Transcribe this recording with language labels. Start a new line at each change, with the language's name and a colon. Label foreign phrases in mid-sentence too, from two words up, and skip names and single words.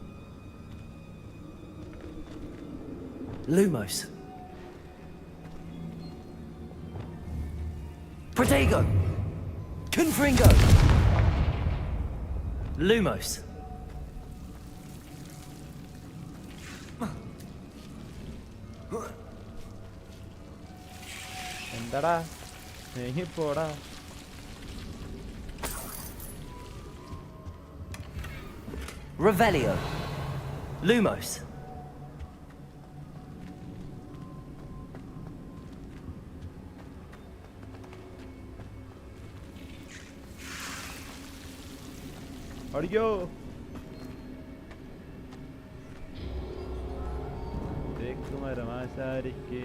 Malayalam: Lumos. Protego. Confringo. Lumos. എന്താടാ പോടാ. Revelio. Lumos. അടിക്കോ. തേക്കുമരമാശാരിക്ക്.